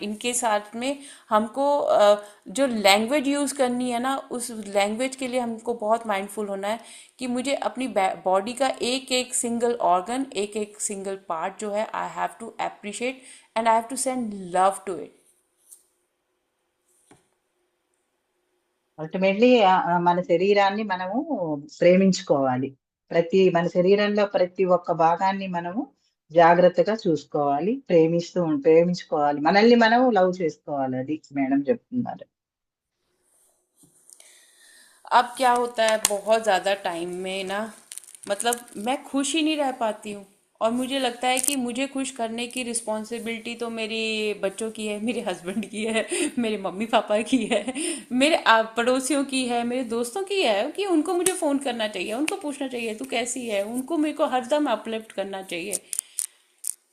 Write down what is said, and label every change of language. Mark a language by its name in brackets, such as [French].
[Hindi] इनके साथ में हमको जो लैंग्वेज यूज़ करनी है ना, उस लैंग्वेज के लिए हमको बहुत माइंडफुल होना है कि मुझे अपनी बॉडी का एक एक सिंगल ऑर्गन, एक एक सिंगल पार्ट जो है, [English] I have to appreciate and I have to send love to it. [Telugu] Ultimately మన శరీరాన్ని మనము ప్రేమించుకోవాలి. మన శరీరంలో ప్రతి ఒక్క భాగాన్ని మనము జాగ్రత్తగా చూసుకోవాలి, ప్రేమించుకోవాలి, మనల్ని మనం లవ్ చేసుకోవాలి. అది మేడం చెప్తున్నారు. [Hindi] अब क्या होता है, बहुत ज़्यादा टाइम में ना मतलब मैं खुश ही नहीं रह पाती हूँ, और मुझे लगता है कि मुझे खुश करने की रिस्पॉन्सिबिलिटी तो मेरे बच्चों की है, मेरे हस्बैंड की है, मेरे मम्मी पापा की है, मेरे पड़ोसियों की है, मेरे दोस्तों की है, कि उनको मुझे फ़ोन करना चाहिए, उनको पूछना चाहिए तू कैसी है, उनको मेरे को हरदम अपलिफ्ट करना चाहिए।